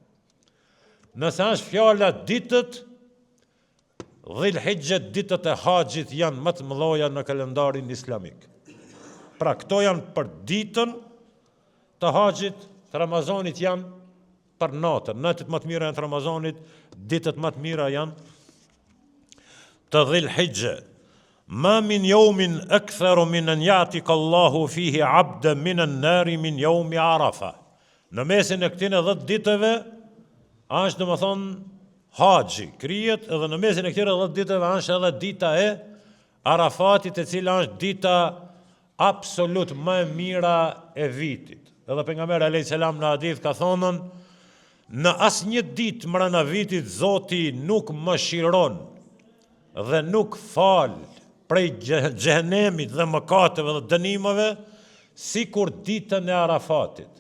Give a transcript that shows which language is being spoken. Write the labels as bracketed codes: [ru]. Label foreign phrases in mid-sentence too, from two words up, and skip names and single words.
[sq] Nëse është fjala ditët, Dhul Hijja ditët e haxhit janë më të mëdha në kalendarin islamik. Pra këto janë për ditën të haxhit, të Ramazanit janë për natën. Natët më të mira janë të Ramazanit, ditët më të mira janë të Dhul Hijja. [ar] ما من يوم أكثر من أن يعتق الله فيه عبدا من النار من يوم عرفة. [sq] Në mesin e këtine 10 ditëve është domethënë haxhi, krijet edhe në mesin e këtyre 10 ditëve është edhe dita e Arafatit, e cila është dita absolut më e mira e vitit. Edhe pejgamberi [ar] عليه السلام [sq] në hadith ka thonën, në asnjë ditë mbrana vitit Zoti nuk mëshiron dhe nuk fal prej xhehenemit dhe mëkateve dhe dënimeve sikur ditën e Arafatit.